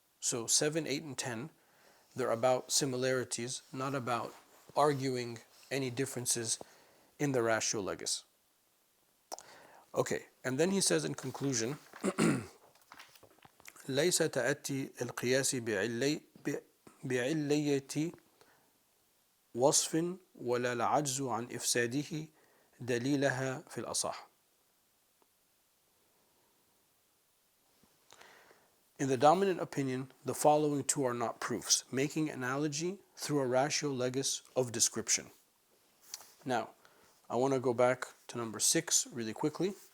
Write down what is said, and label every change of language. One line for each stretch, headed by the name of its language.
English: So 7, 8, and 10, they're about similarities, not about arguing any differences in the ratio legis. Okay, and then he says in conclusion,
Arabic: ليس تأتي القياس بعلية وصف ولا العجز عن إفساده دليلها في الأصح.
English: In the dominant opinion, the following two are not proofs, making analogy through a ratio legis of description. Now, I want to go back to number 6 really quickly.